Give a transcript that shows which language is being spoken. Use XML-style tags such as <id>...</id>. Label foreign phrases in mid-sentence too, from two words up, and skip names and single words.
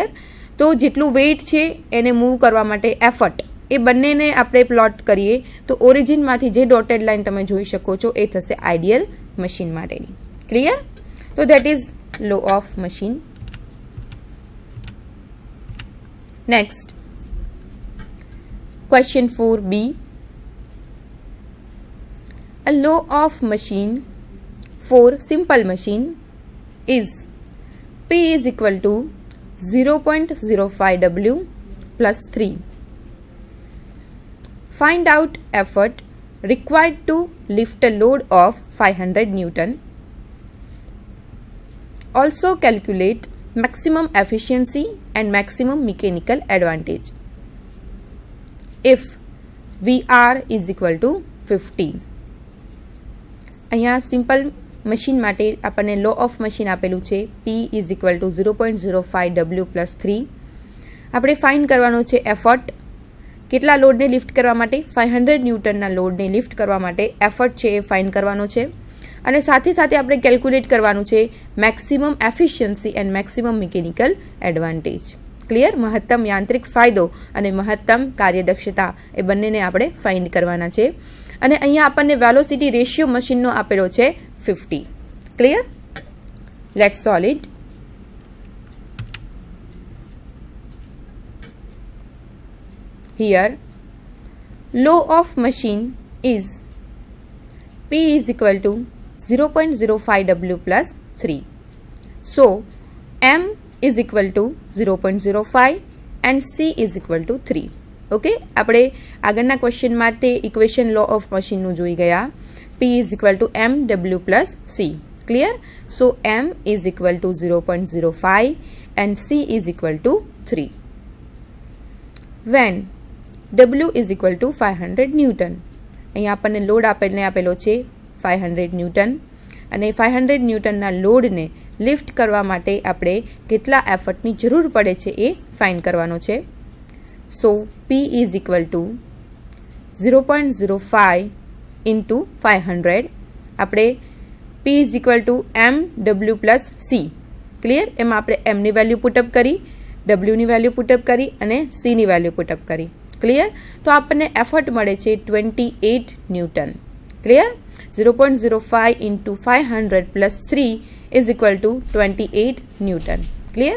<gu>તો જેટલું વેઇટ છે એને મૂવ કરવા માટે એફર્ટ એ બંનેને આપણે પ્લોટ કરીએ તો ઓરિજિનમાંથી જે</gu> <en>dotted line</en> <gu>તમે જોઈ શકો છો એ થશે</gu> <en>ideal machine</en> <gu>માટેની.</gu> <en>ક્લિયર? તો that is law of machine. નેક્સ્ટ Question 4b. A law of machine for simple machine is P is equal to 0.05 W plus 3. Find out effort required to lift a load of 500 Newton. Also calculate maximum efficiency and maximum mechanical advantage. If VR is equal to 50.</en> <gu>અહીંયા</gu> <en>simple machine</en> <gu>માટે આપણને</gu> <en>law of machine</en> <gu>આપેલું છે</gu> <en>P is equal to 0.05 W plus 3.</en> <gu>આપણે ફાઇન્ડ કરવાનું છે એફર્ટ, કેટલા લોડને લિફ્ટ કરવા માટે, 500 ન્યૂટનના લોડને લિફ્ટ કરવા માટે એફર્ટ છે એ ફાઇન્ડ કરવાનો છે. અને સાથે સાથે આપણે કેલ્ક્યુલેટ કરવાનું છે</gu> <en>maximum efficiency and maximum mechanical advantage.</en> <gu>ક્લિયર? મહત્તમ યાંત્રિક ફાયદો અને મહત્તમ કાર્યદક્ષતા એ બંનેને આપણે ફાઇન્ડ કરવાના છે. અને અહીંયા આપણને</gu> <en>velocity ratio</en> <gu>મશીનનો આપેલો છે 50.</gu> <en>Clear? Let's solve it. Here law of machine is P is equal to 0.05 W plus 3. So M is equal to 0.05 and C is equal to 3.</en> <gu>ઓકે, આપણે આગળના ક્વેશ્ચનમાં તે ઇક્વેશન</gu> <en>law of machine-નું</en> <gu>જોઈ ગયા.</gu> <en>P is equal to M W plus C. ક્લિયર? સો M is equal to 0.05 and C is equal to 3. When W is equal to</en> <gu>500 ન્યૂટન. અહીંયા આપણને લોડ આપેલો છે 500 ન્યૂટન અને 500 ન્યૂટનના લોડને લિફ્ટ કરવા માટે આપણે કેટલા એફર્ટની જરૂર પડે છે એ ફાઇન્ડ કરવાનો છે.</gu> <en>સો P is equal to 0.05 into 500.</en> <gu>આપણે</gu> <en>P is equal to MW plus C. ક્લિયર?</en> <gu>એમાં આપણે એમની વેલ્યુ પુટઅપ કરી, ડબલ્યુની વેલ્યુ પુટઅપ કરી અને સીની વેલ્યુ પુટઅપ કરી. ક્લિયર? તો આપણને એફર્ટ મળે છે 28 ન્યૂટન. ક્લિયર?</gu> <en>0.05 into 500 plus 3 is equal to 28 ન્યૂટન. ક્લિયર?</en>